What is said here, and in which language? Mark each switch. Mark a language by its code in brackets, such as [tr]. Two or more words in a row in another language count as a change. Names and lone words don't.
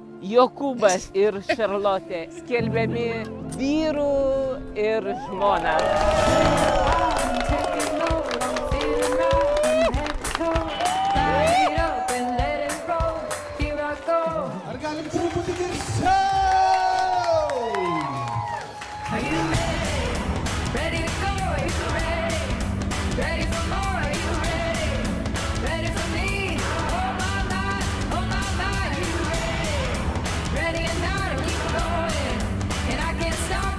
[lt] Jokūbas ir Šarlotė skelbiami vyru ir žmona. Ar galim truputį garsiau? [en] Are you ready? Ready to go? Are you ready? Ready for more? Are you ready? Ready for me? Oh my mind, you ready? Ready or not, I keep going, and I can't stop.